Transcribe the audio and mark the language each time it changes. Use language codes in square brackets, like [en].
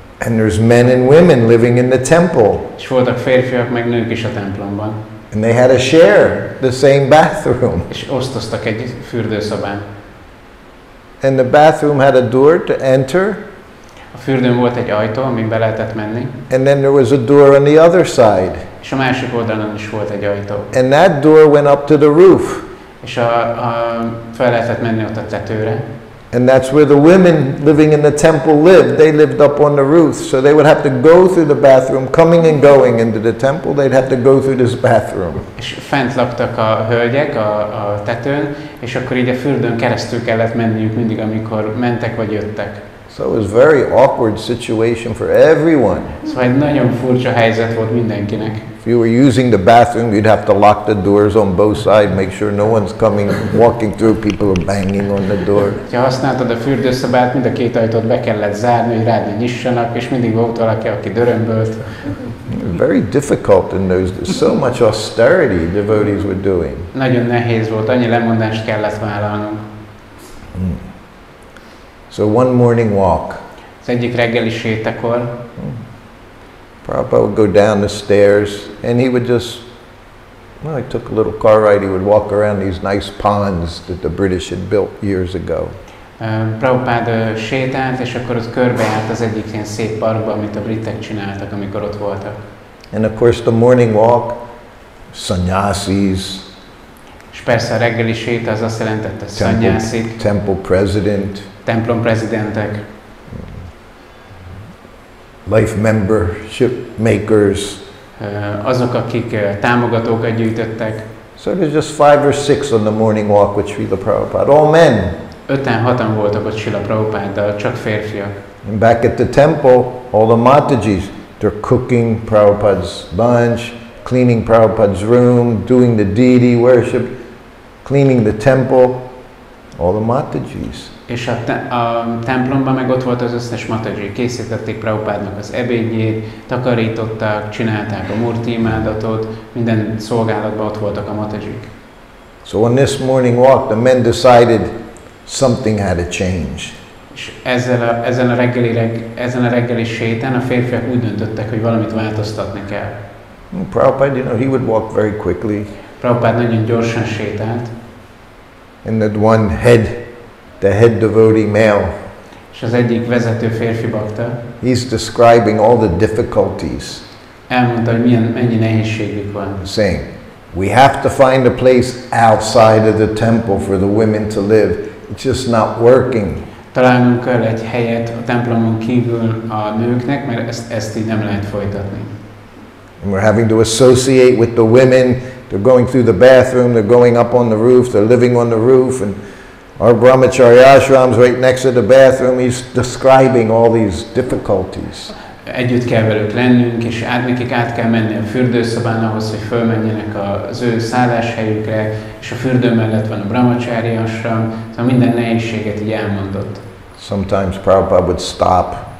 [en] And there's men and women living in the temple. [hu] És voltak férfiak meg nők is a templomban. [en] And they had to share the same bathroom. [hu] És osztoztak egy fürdőszobán. [en] And the bathroom had a door to enter. [hu] A fürdőn volt egy ajtó, amin be lehetett menni. [en] And then there was a door on the other side. [hu] És a másik oldalon is volt egy ajtó. [en] And that door went up to the roof. [hu] És fel lehetett menni ott a tetőre. [en] And that's where the women living in the temple lived. They lived up on the roof. So they would have to go through the bathroom, coming and going into the temple. They'd have to go through this bathroom. [hu] És fent laktak a hölgyek a tetőn, és akkor így a fürdőn keresztül kellett menniük mindig, amikor mentek vagy jöttek. [en] So it was a very awkward situation for everyone. [hu] Szóval egy nagyon furcsa helyzet volt mindenkinek. [en] If you were using the bathroom, you'd have to lock the doors on both sides, make sure no one's coming, walking through, people are banging on the door. [hu] Ha használtad a fürdőszobát, mind a két ajtót be kellett zárni, hogy rád ne nyissanak, és mindig volt valaki, aki dörömbölt. [en] Very difficult in those days. So much austerity devotees were doing. [hu] Nagyon nehéz volt, annyi lemondást kellett vállalnunk. [en] So one morning walk. [hu] Az egyik reggeli sétakor. [en] Prabhupada would go down the stairs, and he would just, well, he took a little car ride, he would walk around these nice ponds that the British had built years ago. [hu] Prabhupada sétált, és akkor ott körbejárt az egyik ilyen szép parkba, amit a britek csináltak, amikor ott voltak. [en] And of course the morning walk, sannyasis. [hu] És persze a reggeli séta az azt jelentette szannyászik, [en] temple president, [hu] templom prezidentek, [en] life membership makers. [hu] Azok, akik támogatókat gyűjtöttek. [en] So there's just 5 or 6 on the morning walk with Srila Prabhupada, all men. [hu] 5-6 voltak ott Srila Prabhupáddal, csak férfiak. [en] And back at the temple, all the Matajis, they're cooking Prabhupada's lunch, cleaning Prabhupada's room, doing the deity worship, cleaning the temple, all the Matajis. [hu] És a templomban meg ott volt az összes Mataji. Készítették Prabhupádnak az ebédjét, takarították, csinálták a murti imádatot, minden szolgálatban ott voltak a Matajik. [en] So on this morning walk, the men decided something had to change. [hu] És ezen a reggeli sétán a férfiak úgy döntöttek, hogy valamit változtatni kell. [en] Prabhupada, he would walk very quickly. [hu] Prabhupada nagyon gyorsan sétált. [en] And that one the head devotee male, [hu] és az egyik vezető férfi bakta, [en] he's describing all the difficulties. [hu] Elmondta, hogy mennyi nehézségük van. [en] Saying, we have to find a place outside of the temple for the women to live. It's just not working. [hu] Találnunk kell egy helyet a templomon kívül a nőknek, mert ezt így nem lehet folytatni. [en] And we're having to associate with the women. They're going through the bathroom, they're going up on the roof, they're living on the roof, and our brahmacharya ashram's right next to the bathroom. He's describing all these difficulties. [hu] Együtt kell velük lennünk, és nekik át kell menni a fürdőszobán ahhoz, hogy fölmenjenek az ő szálláshelyükre, és a fürdő mellett van a brahmacharya ashram, szóval minden nehézséget így elmondott. [en] Sometimes Prabhupada would stop.